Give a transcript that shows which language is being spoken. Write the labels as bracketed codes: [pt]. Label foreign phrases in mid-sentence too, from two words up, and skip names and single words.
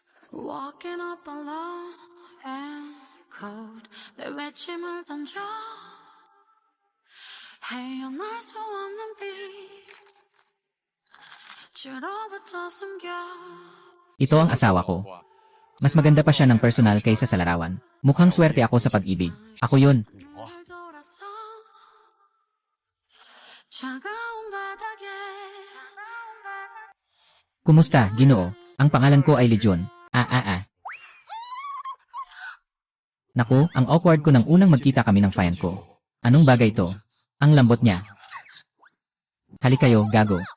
[en] Walking up alone and cold [ko] 내 외침을 던져 헤어날 수 없는 빛 주로부터 숨겨 [tl] Ito ang asawa ko. Mas maganda pa siya ng personal kaysa sa larawan. Mukhang swerte ako sa pag-ibig. Ako yun. [ko] 날 돌아서 차가운 바닥에 [tl] Kumusta, Ginoo? Ang pangalan ko ay Legion. Naku, ang awkward ko nang unang magkita kami ng fan ko. Anong bagay to? Ang lambot niya. Halik kayo, gago.